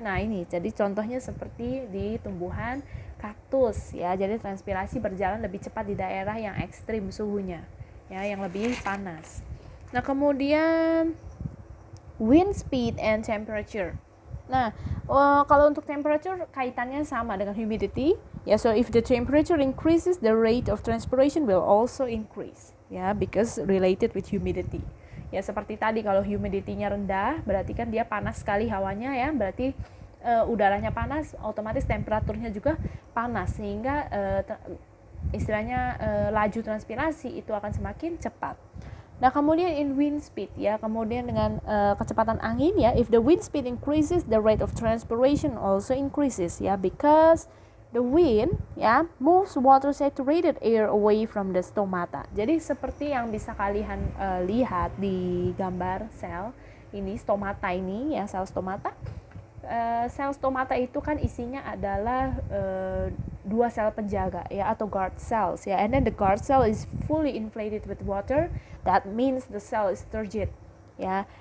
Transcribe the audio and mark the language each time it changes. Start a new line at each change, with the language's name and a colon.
Indonesian: Nah, ini jadi contohnya seperti di tumbuhan kaktus ya. Jadi transpirasi berjalan lebih cepat di daerah yang ekstrim suhunya ya, yang lebih panas. Nah, kemudian
English: wind speed and temperature.
Indonesian: Nah, kalau untuk temperature kaitannya sama dengan humidity ya.
English: So if the temperature increases, the rate of transpiration will also increase ya, because related with humidity.
Indonesian: Ya, seperti tadi, kalau humidity-nya rendah berarti kan dia panas sekali hawanya ya, berarti udaranya panas, otomatis temperaturnya juga panas, sehingga istilahnya laju transpirasi itu akan semakin cepat. Nah, kemudian
English: in wind speed ya,
Indonesian: kemudian dengan kecepatan angin
English: ya, if the wind speed increases, the rate of transpiration also increases ya, because the wind ya moves water saturated air away from the stomata.
Indonesian: Jadi seperti yang bisa kalian lihat di gambar sel ini, stomata ini ya, sel stomata. Sel stomata itu kan isinya adalah dua sel penjaga ya, atau guard cells ya.
English: And then the guard cell is fully inflated with water. That means the cell is turgid ya.